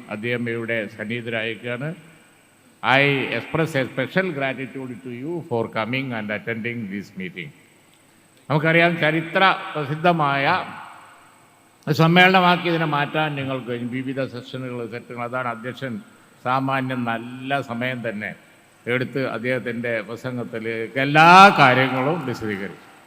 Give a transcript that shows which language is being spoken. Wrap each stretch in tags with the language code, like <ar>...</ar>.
<ml>അദ്ദേഹം ഇവിടെ സന്നിഹിതരായിരിക്കുകയാണ്.</ml> <en>I express a special gratitude to you for coming and attending this meeting.</en> <ml>നമുക്കറിയാം ചരിത്ര പ്രസിദ്ധമായ സമ്മേളനമാക്കി ഇതിനെ മാറ്റാൻ നിങ്ങൾക്ക് വിവിധ സെഷനുകൾ, സെറ്റുകൾ. അതാണ് അധ്യക്ഷൻ സാമാന്യം നല്ല സമയം തന്നെ എടുത്ത് അദ്ദേഹത്തിൻ്റെ പ്രസംഗത്തിൽ എല്ലാ കാര്യങ്ങളും വിശദീകരിച്ചു.</ml>